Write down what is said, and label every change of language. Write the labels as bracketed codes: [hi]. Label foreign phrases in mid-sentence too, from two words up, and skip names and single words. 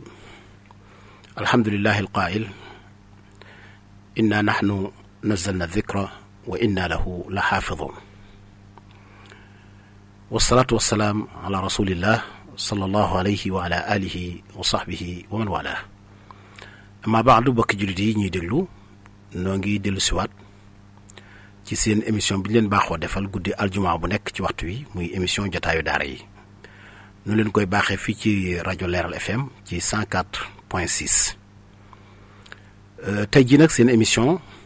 [ar] الحمد لله القائل إنا نحن نزلنا الذكر وإنا له لحافظون والصلاة والسلام على رسول الله صلى الله عليه وعلى آله وصحبه ومن والاه أما بعد [wo] bokki jullit yi ñuy déglu noo ngi dellu siwaat ci seen émission bi leen baaxoo defal guddi aljuma bu nekk ci waxtu wi muy émission jotaayu daara yi nu leen koy baaxee fii ci rajo Leeral FM ci 104.6 tey ji nag seen émission